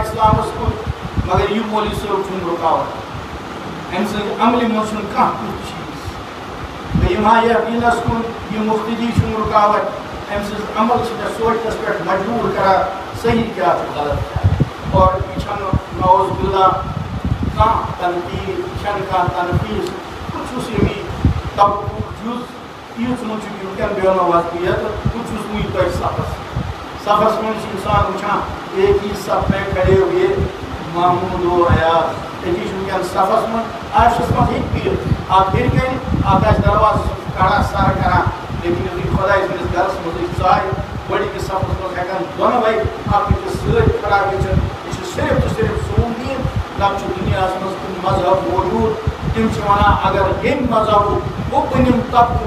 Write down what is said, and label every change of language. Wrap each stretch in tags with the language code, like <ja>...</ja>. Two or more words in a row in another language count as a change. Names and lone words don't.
<ks>اِسلامس کُن مگر یہِ مولوی صٲب چھُنہٕ رُکاوٹ أمۍ سٕنٛدِ عملہِ منٛز چھُنہٕ کانٛہہ تیُتھ چیٖز بہٕ یِمہٕ ہا یتھ دیٖنس کُن یہِ مُفتدی چھُنہٕ رُکاوٹ أمۍ سٕنٛز عمل چھِ مےٚ سونٛچنس پٮ۪ٹھ مجبوٗر کران صحیح کیٛاہ چھُ غلط کیٛاہ اور یہِ چھنہٕ</ks> <ar>نعوذ باللہ</ar> <ks>کانٛہہ تنقیٖد یہِ چھنہٕ کانٛہہ تنقیٖد بہٕ چھُس ییٚمی طبقُک جُز تیٖژ منٛز چھُ وٕنکٮ۪ن بیٚہنو وقت ییٚتہِ بہٕ چھُس وٕنہِ تۄہہِ صفس منٛز چھُ اِنسان وٕچھان</ks> <ur>ایک ہی صف میں کھڑے ہوئے محموٗد و ایاز</ur> <ks>أتی چھُ وٕنکٮ۪ن صفس منٛز عاشس منٛز ہیٚکہِ بِہِتھ اکھ ہیٚرِ کَنہِ اکھ آسہِ دروازس کڑان سر کران لیکن یُتھُے خۄداے سٕنٛدِس گرس منٛز أسۍ ژایہِ گۄڈٕنِکِس صفس منٛز ہٮ۪کن دۄنوَے اکھ أکِس سۭتۍ کھڑا گٔژھِتھ یہِ چھُ صرف تہٕ صرف سون دیٖن نتہٕ چھُ دُنیاہس منٛز کُنہِ مذہب موجوٗد تِم چھِ ونان اگر ییٚمہِ مذہبُک مُبتنِم طبقہٕ</ks>